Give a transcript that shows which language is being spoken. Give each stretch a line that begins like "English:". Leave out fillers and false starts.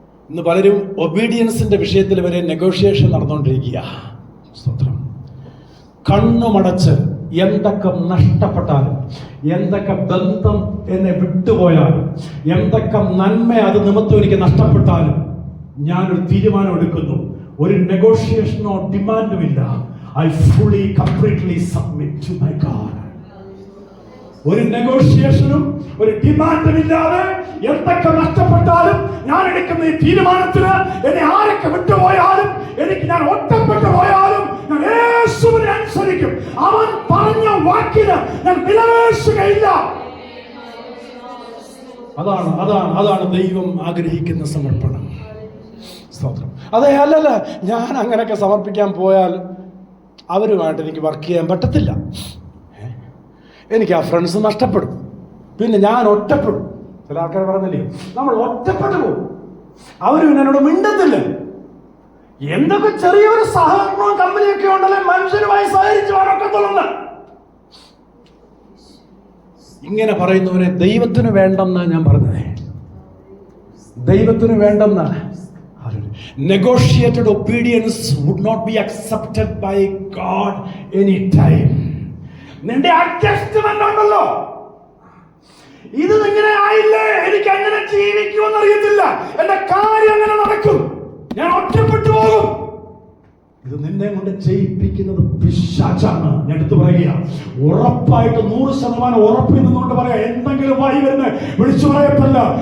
Malayalam: ഇന്ന് പലരും ഒബീഡിയൻസിന്റെ വിഷയത്തിൽ വരെ നെഗോഷിയേഷൻ നടന്നുകൊണ്ടിരിക്കുക. സ്തോത്രം. കണ്ണുമടച്ച് എന്തൊക്കെ നഷ്ടപ്പെട്ടാലും, എന്തൊക്കെ ബന്ധം എന്നെ വിട്ടുപോയാലും, എന്തൊക്കെ നന്മ അത് നിമിത്തം എനിക്ക് നഷ്ടപ്പെട്ടാലും, ഞാനൊരു തീരുമാനം എടുക്കുന്നു. ഒരു നെഗോഷിയേഷനോ ഡിമാൻഡും ഇല്ല.
English: I fully completely submit to my God.
Malayalam: ഒരു നെഗോഷിയേഷനും ഒരു ഡിമാൻഡും ഇല്ലാതെ എന്തൊക്കെ നഷ്ടപ്പെട്ടാലും ഞാൻ എടുക്കുന്ന ഈ തീരുമാനത്തിന്, എന്നെ ആരൊക്കെ വിട്ടുപോയാലും, ഞാൻ ഒറ്റപ്പെട്ടു പോയാലും ഞാൻ യേശുവിനെ അനുസരിക്കും. അവൻ പറഞ്ഞ വാക്കിന് ഞാൻ വിലപേശുകയില്ല. അതാണ് ദൈവം ആഗ്രഹിക്കുന്ന സമർപ്പണം. സ്തോത്രം. അതെ, അല്ലല്ല, ഞാൻ അങ്ങനെയൊക്കെ സമർപ്പിക്കാൻ പോയാൽ അവരുമായിട്ട് എനിക്ക് വർക്ക് ചെയ്യാൻ പറ്റത്തില്ല. എനിക്ക് ആ ഫ്രണ്ട്സ് നഷ്ടപ്പെടും, പിന്നെ ഞാൻ ഒറ്റപ്പെടും. ചില ആൾക്കാർ പറഞ്ഞില്ലേ, നമ്മൾ ഒറ്റപ്പെട്ടു പോകും, അവരും എന്നോട് മിണ്ടത്തില്ല. എന്തൊക്കെ ചെറിയൊരു സഹകരണവും കമ്പനിയൊക്കെ ഉണ്ടല്ലേ മനുഷ്യരുമായി സഹകരിച്ചു വരക്കത്തുള്ളൂ. ഇങ്ങനെ പറയുന്നവരെ ദൈവത്തിന് വേണ്ടെന്നാ ഞാൻ പറഞ്ഞത്. ദൈവത്തിന് വേണ്ടെന്നാണ്.
English: Negotiated obedience would not be accepted by God any time.
Malayalam: നിന്റെ അഡ്ജസ്റ്റ്മെന്റ് ഉണ്ടല്ലോ, ഇത് ഇങ്ങനെ ആയില്ലേ, എനിക്ക് അങ്ങനെ ജീവിക്കുമെന്ന് അറിയത്തില്ല, എന്റെ കാര്യം അങ്ങനെ നടക്കും, ഞാൻ ഒറ്റപ്പെട്ടു പോകും. ഇത് നിന്നെ കൊണ്ട് ചെയ്യിപ്പിക്കുന്നത് പിശാചാണ്. ഞാൻ എടുത്തു പറയുക, ഉറപ്പായിട്ട് 100% ഉറപ്പിൽ നിന്നുകൊണ്ട് പറയാം, എന്തെങ്കിലും വായി വരുന്ന വിളിച്ചു പറയത്തല്ല.